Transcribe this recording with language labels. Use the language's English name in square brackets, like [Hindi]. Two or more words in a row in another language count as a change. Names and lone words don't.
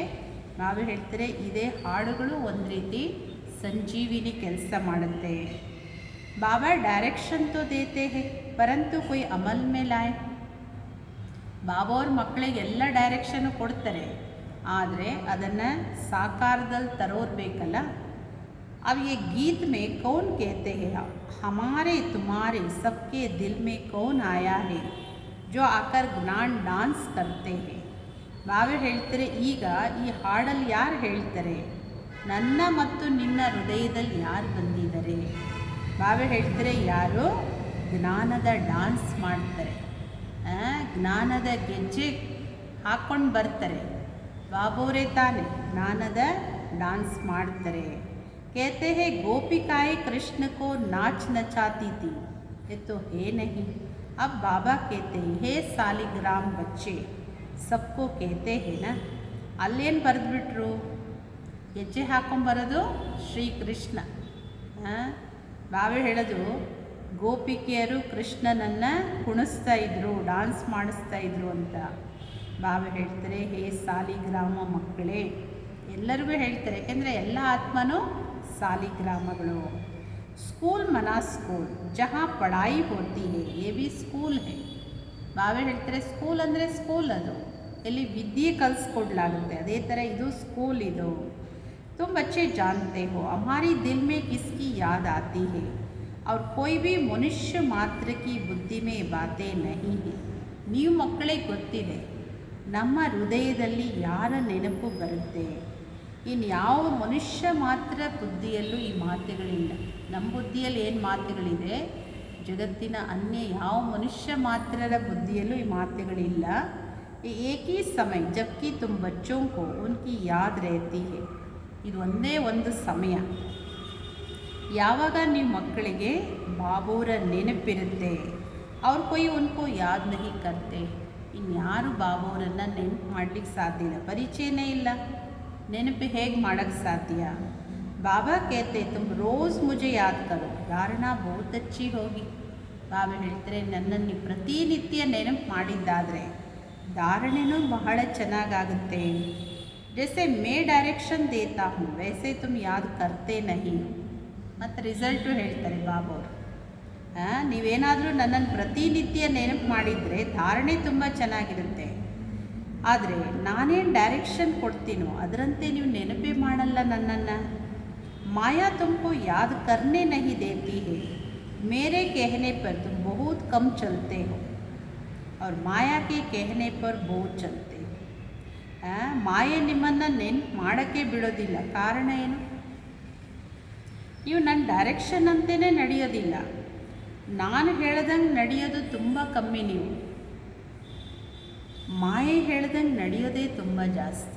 [Kannada] ನಾವು ಹೇಳ್ತಾರೆ ಇದೇ ಹಾಡುಗಳು ಒಂದು ರೀತಿ ಸಂಜೀವಿನಿ ಕೆಲಸ ಮಾಡುತ್ತೆ. [Hindi] बाबा डायरेक्शन तो देते हैं परंतु कोई अमल में लाए. [Kannada] ಬಾಬಾ ಅವ್ರ ಮಕ್ಕಳಿಗೆ ಎಲ್ಲ ಡೈರೆಕ್ಷನ್ನು ಕೊಡ್ತಾರೆ, ಆದರೆ ಅದನ್ನು ಸಾಕಾರದಲ್ಲಿ ತರೋರು ಬೇಕಲ್ಲ. [Hindi] अब ये गीत में कौन कहते हैं हमारे तुम्हारे सबके दिल में कौन आया है जो आकर ज्ञान डांस करते हैं. [Kannada] ಬಾಬಾ ಹೇಳ್ತಾರೆ, ಈಗ ಈ ಹಾಡಲ್ಲಿ ಯಾರು ಹೇಳ್ತಾರೆ, ನನ್ನ ಮತ್ತು ನಿನ್ನ ಹೃದಯದಲ್ಲಿ ಯಾರು ಬಂದಿದ್ದಾರೆ. ಬಾಬಾ ಹೇಳ್ತಾರೆ, ಯಾರು ಜ್ಞಾನದ ಡಾನ್ಸ್ ಮಾಡ್ತಾರೆ, ಜ್ಞಾನದ ಗೆಜ್ಜೆ ಹಾಕ್ಕೊಂಡು ಬರ್ತಾರೆ. ಬಾಬೋರೇ ತಾನೆ ಜ್ಞಾನದ डांस ಮಾಡ್ತಾರೆ. [Hindi] कहते हैं गोपिकाएं कृष्ण को नाच नचाती थी, ये तो है नहीं. अब बाबा कहते हैं हे सालिग्राम बच्चे सबको कहते हैं ना. [Kannada] ಅಲ್ಲೇನು ಬರೆದ್ಬಿಟ್ರು, ಹೆಜ್ಜೆ ಹಾಕೊಂಬರೋದು ಶ್ರೀಕೃಷ್ಣ. ಬಾಬಾ ಹೇಳೋದು ಗೋಪಿಕೆಯರು ಕೃಷ್ಣನನ್ನು ಕುಣಿಸ್ತಾ ಇದ್ರು, ಡಾನ್ಸ್ ಮಾಡಿಸ್ತಾ ಇದ್ರು ಅಂತ. ಬಾಬಾ ಹೇಳ್ತಾರೆ, ಹೇ ಸಾಲಿಗ್ರಾಮ ಮಕ್ಕಳೇ, ಎಲ್ಲರಿಗೂ ಹೇಳ್ತಾರೆ, ಯಾಕೆಂದರೆ ಎಲ್ಲ ಆತ್ಮನೂ ಸಾಲಿಗ್ರಾಮಗಳು. [Hindi] स्कूल माना स्कूल जहाँ पढ़ाई होती है ये भी स्कूल है. [Kannada] ಬಾಬಾ ಹೇಳ್ತಾರೆ, ಸ್ಕೂಲ್ ಅಂದರೆ ಸ್ಕೂಲ್, ಅದು ಎಲ್ಲಿ ವಿದ್ಯೆ ಕಲಿಸ್ಕೊಡ್ಲಾಗುತ್ತೆ, ಅದೇ ಥರ ಇದು ಸ್ಕೂಲ್. [Hindi] ಇದು तुम बच्चे जानते हो हमारी दिल में किसकी याद आती है और कोई भी मनुष्य मात्र की बुद्धि में बातें नहीं है. [Kannada] ನೀವು ಮಕ್ಕಳಿಗೆ ಗೊತ್ತಿದೆ ನಮ್ಮ ಹೃದಯದಲ್ಲಿ ಯಾರ ನೆನಪು ಬರುತ್ತೆ. ಇನ್ನು ಯಾವ ಮನುಷ್ಯ ಮಾತ್ರ ಬುದ್ಧಿಯಲ್ಲೂ ಈ ಮಾತುಗಳಿಲ್ಲ. ನಮ್ಮ ಬುದ್ಧಿಯಲ್ಲಿ ಏನು ಮಾತುಗಳಿದೆ, ಜಗತ್ತಿನ ಅನ್ಯ ಯಾವ ಮನುಷ್ಯ ಮಾತ್ರರ ಬುದ್ಧಿಯಲ್ಲೂ ಈ ಮಾತುಗಳಿಲ್ಲ. [Hindi] एक ही समय जबकि तुम बच्चों को उनकी याद रहती है. [Kannada] ಇದು ಒಂದೇ ಒಂದು ಸಮಯ ಯಾವಾಗ ನೀವು ಮಕ್ಕಳಿಗೆ ಬಾಬೂರ ನೆನಪಿರುತ್ತೆ. [Hindi] और कोई उनको याद नहीं करते. [Kannada] ಇನ್ಯಾರು ಬಾಬೂರನ್ನು ನೆನಪು ಮಾಡಲಿಕ್ಕೆ ಸಾಧ್ಯ ಇಲ್ಲ, ಪರಿಚಯನೇ ಇಲ್ಲ, ನೆನಪು ಹೇಗೆ ಮಾಡೋಕ್ಕೆ ಸಾಧ್ಯ. [Hindi] ಬಾಬಾ कहते तुम रोज़ मुझे याद करो धारणा बहुत अच्छी होगी. [Kannada] ಬಾಬಾ ಹೇಳ್ತಾರೆ, ನನ್ನನ್ನು ಪ್ರತಿನಿತ್ಯ ನೆನಪು ಮಾಡಿದ್ದಾದರೆ ಧಾರಣೆನೂ ಬಹಳ ಚೆನ್ನಾಗಾಗುತ್ತೆ. [Hindi] जैसे मैं डायरेक्शन देता हूँ वैसे तुम याद करते नहीं. [Kannada] ಮತ್ತು ರಿಸಲ್ಟು ಹೇಳ್ತಾರೆ ಬಾಬಾ ಅವರು, ನೀವೇನಾದರೂ ನನ್ನನ್ನು ಪ್ರತಿನಿತ್ಯ ನೆನಪು ಮಾಡಿದರೆ ಧಾರಣೆ ತುಂಬ ಚೆನ್ನಾಗಿರುತ್ತೆ. ಆದರೆ ನಾನೇನು ಡೈರೆಕ್ಷನ್ ಕೊಡ್ತೀನೋ ಅದರಂತೆ ನೀವು ನೆನಪೇ ಮಾಡಲ್ಲ ನನ್ನನ್ನು. [Hindi] माया तुमको याद करने नहीं देती है, मेरे कहने पर तुम बहुत कम चलते हो और माया के कहने पर बहुत चलते हो. [Kannada] ಮಾಯೆ ನಿಮ್ಮನ್ನು ನೆನಪು ಮಾಡೋಕ್ಕೆ ಬಿಡೋದಿಲ್ಲ. ಕಾರಣ ಏನು? ನೀವು ನನ್ನ ಡೈರೆಕ್ಷನ್ ಅಂತಲೇ ನಡೆಯೋದಿಲ್ಲ. ನಾನು ಹೇಳ್ದಂಗೆ ನಡೆಯೋದು ತುಂಬ ಕಮ್ಮಿ. ನೀವು ಮಾಯೆ ಹೇಳ್ದಂಗೆ ನಡೆಯೋದೇ ತುಂಬ ಜಾಸ್ತಿ.